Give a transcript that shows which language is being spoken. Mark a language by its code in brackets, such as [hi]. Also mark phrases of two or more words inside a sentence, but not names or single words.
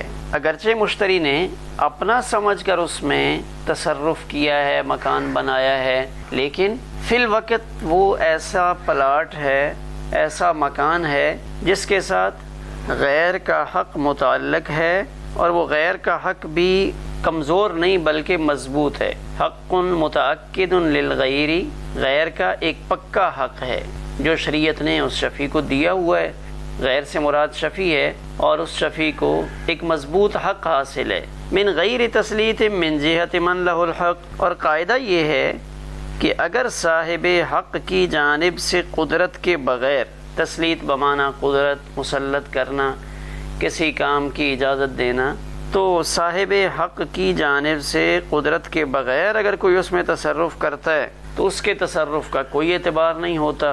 [ur] اگرچہ مشتری نے اپنا سمجھ کر اس میں تصرف کیا ہے، مکان بنایا ہے، لیکن فی الوقت وہ ایسا پلاٹ ہے، ایسا مکان ہے جس کے ساتھ غیر کا حق متعلق ہے، اور وہ غیر کا حق بھی کمزور نہیں بلکہ مضبوط ہے۔ [ar] حق متعقد للغیر، [ur] غیر کا ایک پکا حق ہے جو شریعت نے اس شفیع کو دیا ہوا ہے۔ غیر سے مراد شفیع ہے اور اس شفیع کو ایک مضبوط حق حاصل ہے۔ [ar] من غیر تسلیط من جہت من لہ الحق، [ur] اور قاعدہ یہ ہے کہ اگر صاحب حق کی جانب سے قدرت کے بغیر، تسلیط بمعنی قدرت، مسلط کرنا، کسی کام کی اجازت دینا، تو صاحب حق کی جانب سے قدرت کے بغیر اگر کوئی اس میں تصرف کرتا ہے تو اس کے تصرف کا کوئی اعتبار نہیں ہوتا۔